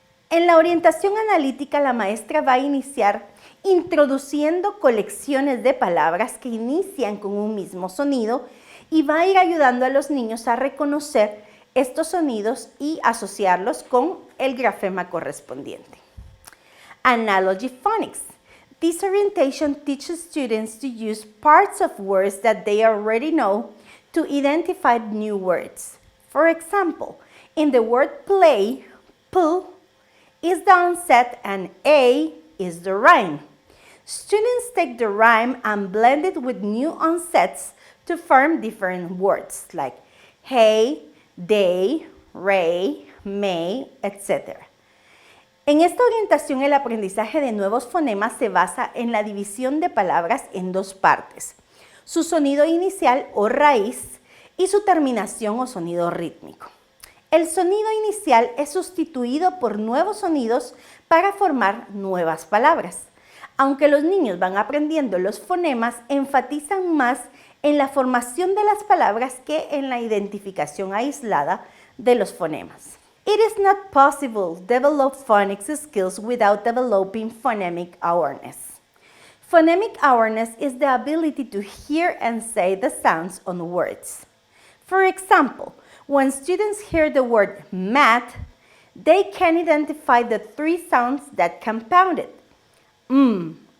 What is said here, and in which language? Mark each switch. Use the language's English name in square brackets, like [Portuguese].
[Spanish] En la orientación analítica, la maestra va a iniciar introduciendo colecciones de palabras que inician con un mismo sonido y va a ir ayudando a los niños a reconocer estos sonidos y asociarlos con el grafema correspondiente. [English] Analogy phonics. This orientation teaches students to use parts of words that they already know to identify new words. For example, in the word play, P is the onset and A is the rhyme. Students take the rhyme and blend it with new onsets to form different words like hey, they, ray, may, etc. [Spanish] En esta orientación, el aprendizaje de nuevos fonemas se basa en la división de palabras en dos partes, su sonido inicial o raíz y su terminación o sonido rítmico. El sonido inicial es sustituido por nuevos sonidos para formar nuevas palabras. Aunque los niños van aprendiendo los fonemas, enfatizan más en la formación de las palabras que en la identificación aislada de los fonemas. [English] It is not possible to develop phonics skills without developing phonemic awareness. Phonemic awareness is the ability to hear and say the sounds on words. For example, when students hear the word mat, they can identify the 3 sounds that compound it. T.